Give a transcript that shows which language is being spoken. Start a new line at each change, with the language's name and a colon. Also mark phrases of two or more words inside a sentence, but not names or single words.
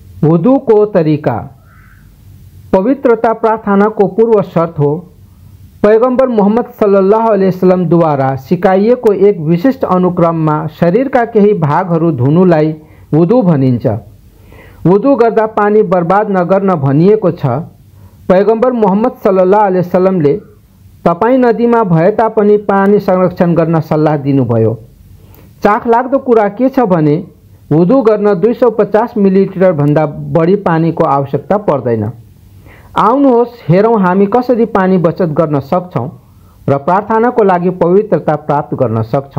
Nepali: वुदू को तरीका। पवित्रता प्रार्थना को पूर्व शर्त हो। पैगंबर मोहम्मद
Arabic: صلى الله عليه وسلم
Nepali: द्वारा सिकाइएको एक विशिष्ट अनुक्रममा शरीरका केही भागहरू धुनुलाई वुदू भनिन्छ। वुदू गर्दा पानी बर्बाद नगर्न भनिएको छ। पैगंबर मोहम्मद
Arabic: صلى الله عليه وسلم
Nepali: तपाईं नदीमा भए तापनि पानी संरक्षण गर्न सल्लाह दिनुभयो। चाखलाग्दो कुरा के छ भने वुदू गर्न 250 मिलिलिटर भन्दा बढी पानीको आवश्यकता पर्दैन। आउनुहोस् हेरौँ हामी कसरी पानी बचत गर्न सक्छौँ र प्रार्थनाको लागि पवित्रता प्राप्त गर्न सक्छौँ।